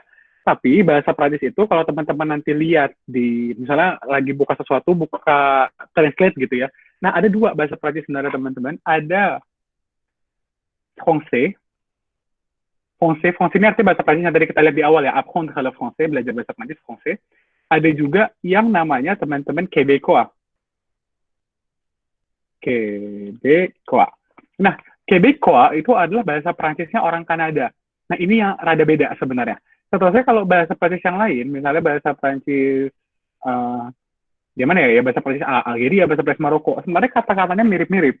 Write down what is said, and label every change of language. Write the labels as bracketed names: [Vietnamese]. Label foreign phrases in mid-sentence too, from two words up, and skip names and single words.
[Indonesian] Tapi bahasa Prancis itu kalau teman-teman nanti lihat di, misalnya lagi buka sesuatu, buka translate gitu ya. Nah, ada 2 bahasa Prancis sebenarnya teman-teman. Ada français. Français ini artinya bahasa Prancis yang tadi kita lihat di awal ya. [French] Apprendre le français, [Indonesian] belajar bahasa Prancis, français. Ada juga yang namanya teman-teman Québécois. Québécois. Nah, Québécois itu adalah bahasa Prancisnya orang Kanada. Nah, ini yang rada beda sebenarnya. Setahu saya kalau bahasa Prancis yang lain, misalnya bahasa Prancis, gimana ya, bahasa Prancis Algeria, bahasa Prancis Maroko, sebenarnya kata-katanya mirip-mirip.